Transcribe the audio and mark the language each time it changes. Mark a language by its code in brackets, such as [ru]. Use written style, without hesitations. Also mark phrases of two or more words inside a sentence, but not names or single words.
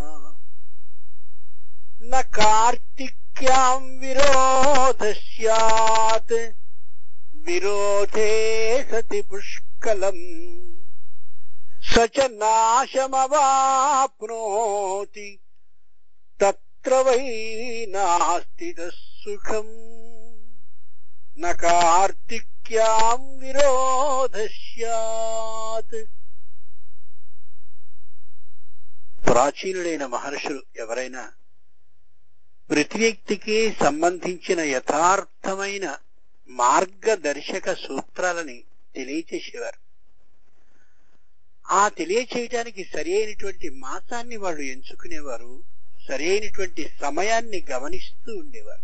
[sa] न कार्तिक्यां विरोधः स्यात् विरोधे सति पुष्कलम् स च नाशमवाप्नोति तत्र वै नास्ति सुखम्। न कार्तिक्यां विरोधः स्यात्। [te] ప్రాచీనులైన మహర్షులు ఎవరైనా ప్రతి వ్యక్తికి సంబంధించిన యథార్థమైన మార్గదర్శక సూత్రాలని తెలియచేసేవారు. ఆ తెలియచేయటానికి సరి అయినటువంటి మాసాన్ని వాళ్ళు ఎంచుకునేవారు, సరి అయినటువంటి సమయాన్ని గమనిస్తూ ఉండేవారు.